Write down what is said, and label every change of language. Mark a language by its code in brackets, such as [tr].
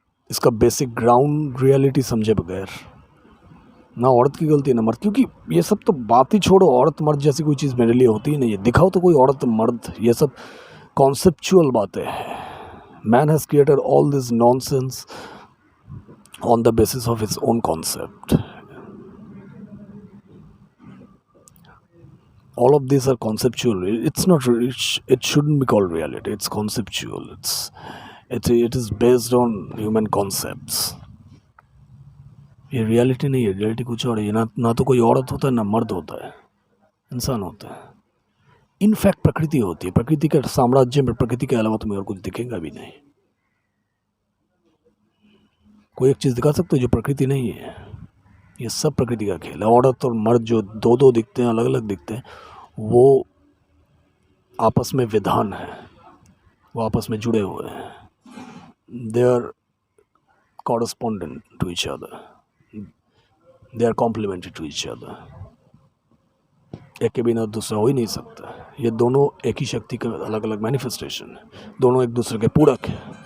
[hi] इसका basic ground reality समझे बगैर, ना औरत की गलती है ना मर्द, क्योंकि ये सब तो बात ही छोड़ो, औरत मर्द जैसी कोई चीज़ मेरे लिए होती ही नहीं है। दिखाओ तो कोई औरत मर्द, ये सब कॉन्सेप्चुअल बातें हैं। [en] Man has created all this nonsense on the basis of its own concept. All of these are conceptual. It's not. It shouldn't be called reality. It's conceptual. It is based on human concepts. [hi] ये reality नहीं है, reality कुछ और है। ना तो कोई औरत होता है, ना मर्द होता है, इंसान होता है। इनफैक्ट प्रकृति होती है। प्रकृति के साम्राज्य में प्रकृति के अलावा तुम्हें और कुछ दिखेगा भी नहीं। कोई एक चीज़ दिखा सकते हो जो प्रकृति नहीं है? ये सब प्रकृति का खेल है। औरत और मर्द जो दो दो दिखते हैं, अलग अलग दिखते हैं, वो आपस में विधान है, वो आपस में जुड़े हुए हैं। [en] They are correspondent to each other, they are complementary to each other। [hi] एक के बिना दूसरा हो ही नहीं सकता। ये दोनों एक ही शक्ति का अलग अलग मैनिफेस्टेशन है, दोनों एक दूसरे के पूरक है।